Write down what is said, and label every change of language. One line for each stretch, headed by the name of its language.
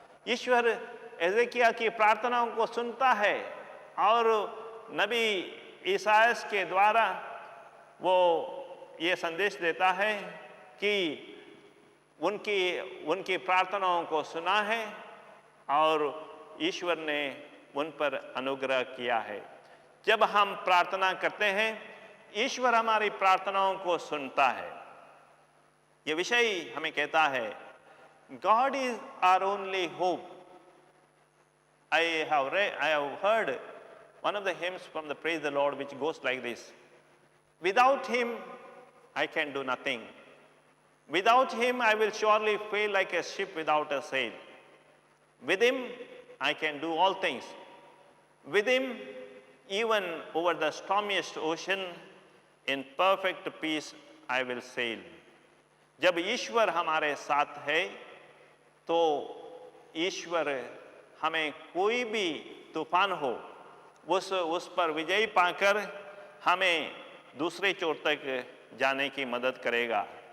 Hindi: ईश्वर एजेकिया की प्रार्थनाओं को सुनता है और नबी ईसायास के द्वारा वो ये संदेश देता है कि उनकी प्रार्थनाओं को सुना है और ईश्वर ने उन पर अनुग्रह किया है। जब हम प्रार्थना करते हैं, ईश्वर हमारी प्रार्थनाओं को सुनता है। ये विषय हमें कहता है,
English: God is our only hope. I have heard one of the hymns from the Praise the Lord which goes like this: without him I can do nothing. Without him I will surely fail like a ship without a sail. With him I can do all things. With him, even over the stormiest ocean, in perfect peace I will sail.
Hindi: जब ईश्वर हमारे साथ है तो ईश्वर हमें कोई भी तूफान हो उस पर विजय पाकर हमें दूसरे छोर तक जाने की मदद करेगा।